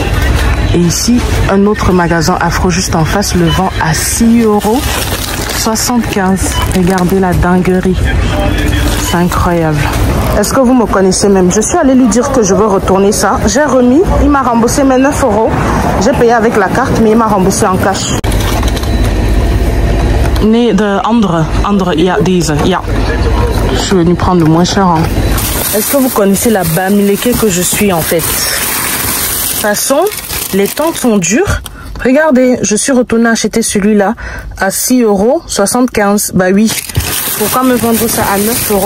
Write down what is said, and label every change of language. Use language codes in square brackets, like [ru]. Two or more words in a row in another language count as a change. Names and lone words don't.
[fr] Et ici, un autre magasin afro juste en face le vend à 6,75 €. Regardez la dinguerie. C'est incroyable. Est-ce que vous me connaissez même? Je suis allée lui dire que je veux retourner ça. J'ai remis. Il m'a remboursé mes 9 €. J'ai payé avec la carte, mais il m'a remboursé en cash. [nl] Nee, de andere, ja, deze, ja. [fr] Je suis venue prendre le moins cher. Hein. Est-ce que vous connaissez la bamileke que je suis en fait? De toute façon, les temps sont durs. Regardez, je suis retournée acheter celui-là à 6,75 €. Bah oui. Pourquoi me vendre ça à 9 €?